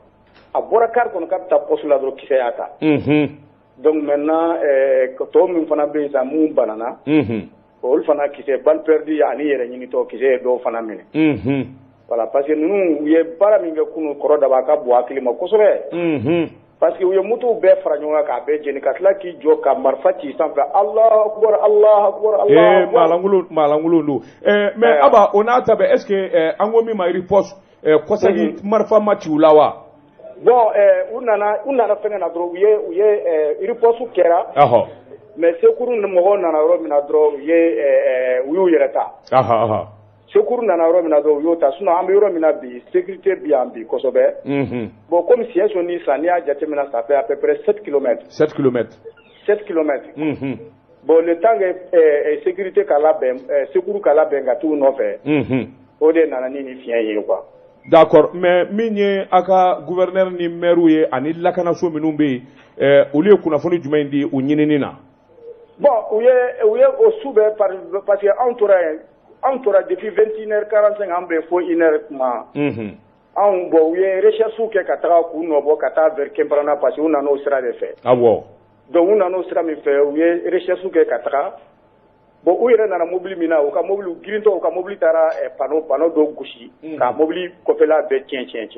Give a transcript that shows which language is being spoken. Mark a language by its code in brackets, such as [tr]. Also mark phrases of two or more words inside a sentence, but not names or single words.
[bm] a bɔra car kɔnɔ k'a bɛ taa poste la dɔrɔn kisɛ y'a ta [fr] donc maintenant [bm] tɔw min fana bɛ yen sa mun banana olu fana kisɛ [fr] balle perdue [bm] ani yɛrɛ ɲinitɔ kisɛ ye dɔw fana minɛ [fr] voilà parce que [bm] ninnu u ye baara min kɛ kunu kɔrɔ daba ka bon hakili ma kosɛbɛ [fr] parce que [bm] u ye motow bɛɛ fara ɲɔgɔn kan k'a bɛɛ jeni ka tila k'i jɔ ka marifa ci sanfɛ [ar] Allahu akbar Allahu akbar Allahu akbar [bm] maalankolon don mais Aba o n'a ta bɛɛ [fr] est ce que [bm] an ko min ma riposte kɔsɛgi marifa ma ci u la wa bon u nana fɛngɛ na dɔrɔn u ye riposte kɛra [fr] mais secours [bm] mɔgɔw nana yɔrɔ min na dɔrɔn u y'u yɛrɛ ta secours nana yɔrɔ min na dɔrɔn u y'o ta sinon an bɛ yɔrɔ min na bi sécurité bi yan bi kosɛbɛ [fr] bon comme [bm] Siyanso ni sa n'i y'a jateminɛ [fr] ça fait à peu près 7 km bon le temps que sécurité [bm] ka labɛn secours ka labɛn ka t'u nɔfɛ o de nana ni fiɲɛ ye quoi [fr] d'accord mais [bm] min ye a ka gouverneur ni maire ye ani lakanaso minnu bɛ yen olu ye kunnafoni jumɛn di u ɲinini na bon u ye o su bɛɛ [fr] parce que [bm] anw tora depuis 21h45 an bɛ fo 1h kuma anw bon u ye recherche kɛ ka taga k'u nɔbɔ ka taa vers Kemparana [fr] parce que [bm] u nana o sira de fɛ donc u nana o sira min fɛ u ye recherche kɛ ka taga bon u yɛrɛ nana mobili min na u ka mobili girintɔ u ka mobili taara pano dɔ gosi ka mobili kɔfɛla bɛɛ tiɲɛ